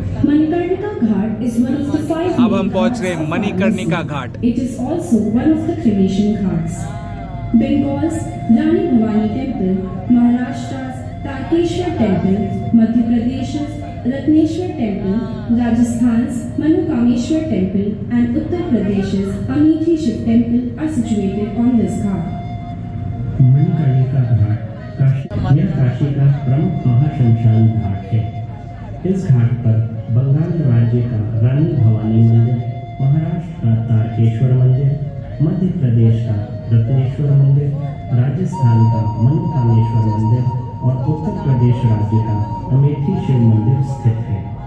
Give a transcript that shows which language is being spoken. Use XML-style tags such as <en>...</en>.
<en>Manikarnika Ghat is one of the 5</en> <hi>अब हम पहुंच रहे हैं मणिकर्णिका घाट।</hi> <en>It is also one of the cremation ghats. Bengal's Rani Bhavani Temple, Maharashtra's Tarkeshwar Temple, Madhya Pradesh's Ratneshwar Temple, Rajasthan's Manukameshwar Temple, and Uttar Pradesh's Amethi Shiv Temple are situated on this ghat.</en> <hi>Manikarnika घाट काशी का प्रमुख महाशमशान घाट है। इस घाट पर बंगाल राज्य का रानी भवानी मंदिर, महाराष्ट्र का तारकेश्वर मंदिर, मध्य प्रदेश का रत्नेश्वर मंदिर, राजस्थान का मनकामेश्वर मंदिर और उत्तर प्रदेश राज्य का अमेठी शिव मंदिर स्थित है।</hi>